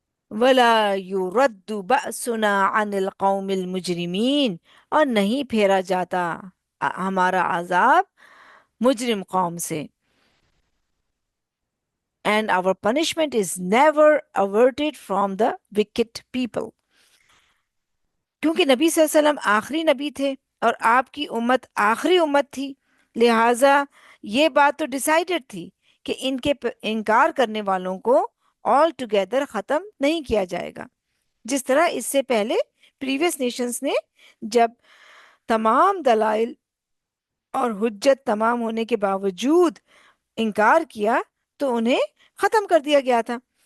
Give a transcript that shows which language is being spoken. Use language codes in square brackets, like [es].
[ar] وَلَا يُرَدُّ بَأْسُنَا عَنِ الْقَوْمِ الْمُجْرِمِينَ، [ur] اور نہیں پھیرا جاتا ہمارا عذاب مجرم قوم سے. [en] And our punishment is never averted from the wicked people. [ur] کیونکہ نبی صلی اللہ علیہ وسلم آخری نبی تھے اور آپ کی امت آخری امت تھی، لہٰذا یہ بات تو ڈیسائیڈڈ تھی کہ ان کے انکار کرنے والوں کو آل ٹوگیدر ختم نہیں کیا جائے گا. جس طرح اس سے پہلے پریویس نیشنز نے جب تمام دلائل اور حجت تمام ہونے کے باوجود انکار کیا تو انہیں ختم کر دیا گیا تھا.